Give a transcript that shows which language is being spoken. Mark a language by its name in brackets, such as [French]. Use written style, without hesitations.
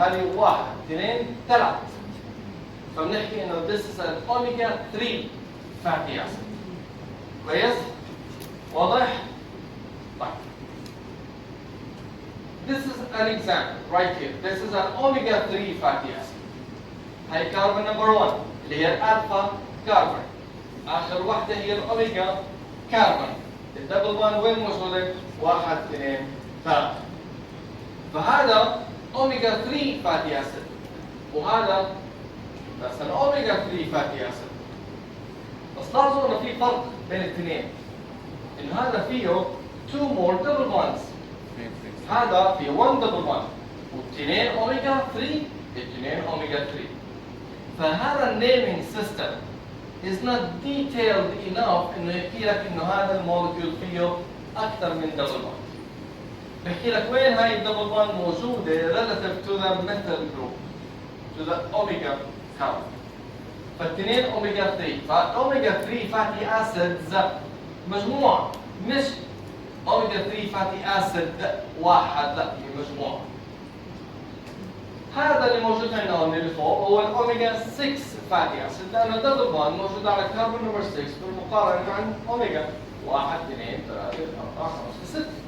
[Arabic] هذه 1 2 3. فبنحكي انه [English] this is an omega 3 fatty acid. [Arabic] كويس؟ واضح؟ طيب. [English] This is an example right here. This is an omega 3 fatty acid. [Arabic] هاي كاربون نمبر 1 اللي هي الالفا كاربون. اخر وحده هي الاوميجا كاربون. الدبل بوند وين موجوده؟ 1 2 3. فهذا اوميجا 3 فاتي اسيد وهذا بس الاوميجا 3 فاتي اسيد. بس لاحظوا انه في فرق بين الاثنين. انه هذا فيه [English] 2 more double bonds. [Arabic] هذا فيه 1 double bond واثنين اوميجا 3 اثنين اوميجا 3. فهذا النيمينج سيستم [English] is not detailed enough [Arabic] انه يحكي لك انه هذا المولكيول فيه اكثر من double bond. بحكي لك وين هاي الدبل بوند موجوده [English] relative to the methyl group to the omega carbon. [Arabic] فالاثنين اوميجا 3. فالاوميجا 3 فاتي اسيدز مجموعه مش اوميجا 3 فاتي اسيد واحد، لا هي مجموعه. هذا اللي موجود عندنا هون اللي فوق هو الاوميجا 6 فاتي اسيد لانه الدبل بوند موجود على كربون نمبر 6 بالمقارنه عن اوميجا 1 2 3 4 5 6.